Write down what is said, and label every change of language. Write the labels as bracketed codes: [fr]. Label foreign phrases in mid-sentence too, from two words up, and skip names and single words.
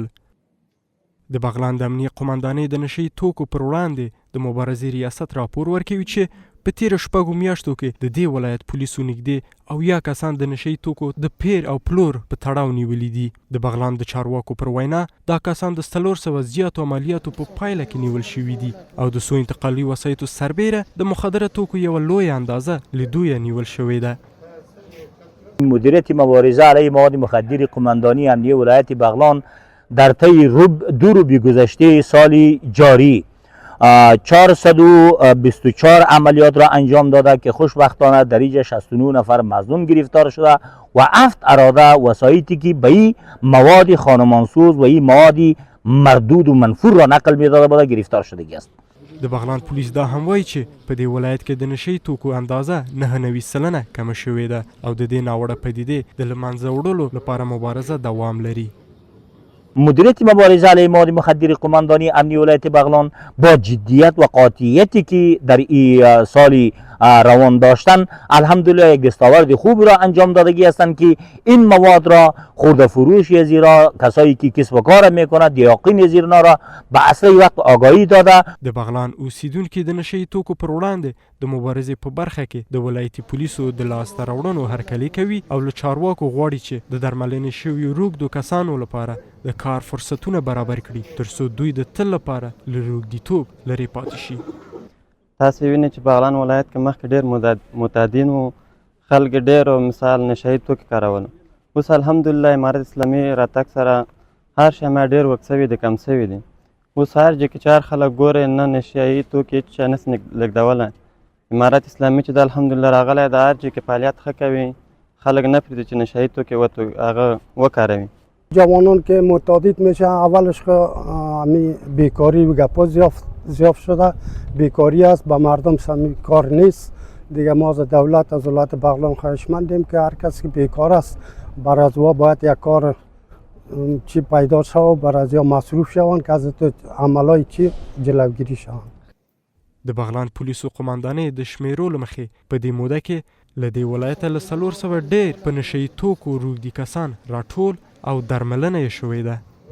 [ps] د بغلان د امنیه قمندانۍ د نشهیي توکو پر وړاندې د مبارزې ریاست راپور ورکوي چې په تیرو شپږو میاشتو کې د دې ولایت پولیسو نږدې 80 کسان د نشهیي توکو د پیر او پلور په تړاو نیولي دي. د بغلان د چارواکو پر وینا دا کسان د 400 زیاتو عملیاتو په پایله کې نیول شوي دي او د څو انتقالي وسایطو سربیره د مخدره توکو یوه لویه اندازه له دوی نیول شوې ده. [fa] مدیریت مبارزه علیه مواد مخدر قماندانی امنیه ولایت بغلان در طی دو روبی گذشته سال جاری 424 عملیات را انجام داده که خوشبختانه در اینجا 69 نفر مظنون گرفتار شده و 7 اراده وسایطی که به این مواد خانمانسوز و این مواد مردود و منفور را نقل می‌داده بوده گرفتار شده است. [ps] د بغلان پولیس دا هم وایي چې په دې ولایت کې د نشهیي توکو اندازه 99 سلنه کمه شوې ده او د دې ناوړه پدیدې د له منځه وړلو لپاره مبارزه دوام لري. [fa] مدیریت مبارزه علیه مواد مخدر قماندانی امنیه ولایت بغلان با جدیت و قاطعیتی که در این سال روان داشتن الحمدلله یک دستاورد خوب را انجام دادگی هستند که این مواد را خرده فروش زیرا کسایی که کسب و کار میکنند دیاقین زیرنا را به اسرع وقت آگاهی داده. [ps] د بغلان اوسیدونکي د نشهیي توکو پر وړاندې د مبارزې په برخه کې د ولایتي پولیسو د لاسته راوړنو هرکلي کوي او له چارواکو غواړي چې د درملنې شویو روږدو کسانو لپاره د کار فرصتونه برابر کړي ترڅو دوی د تل لپاره له روږديتوب لرې پاتې شي. تاسو وینئ چې بغلان ولایت کې مخکې ډېر معتادین وو، خلک ډېر مثال نشهیي توکي کارول. اوس الحمدلله امارت اسلامي راتګ سره هر شی ما ډېر ورک سوي دي، کم سوي دي. اوس هر ځای کې چې هر خلک ګوري نه نشهیي توکي هېڅ شی نسي لېږدولی. امارت اسلامي چې د الحمدلله راغلی د هر ځای کې فعالیت ښه کوي، خلک نه پرېږدي چې نشهیي توکي هغه وکاروي. [fa] جوانان که متعدد میشه اولش همین بیکاری و گپا زیاد شده، بیکاری است، به مردم سمی کار نیست دیگه. ما از دولت از ولایت بغلان خواهشمندیم که هر کسی که بیکار است بر از او باید یک کار چی پیدا شود، بر از او مصروف شوند که از عملای چی جلوگیری شوند. [ps] د بغلان پولیسو قماندانۍ د شمیرو له مخې په دې موده کې له دې ولایته له 400 ډېر په نشهیي توکو روږدي کسان راټول او درملنه یې شوې ده.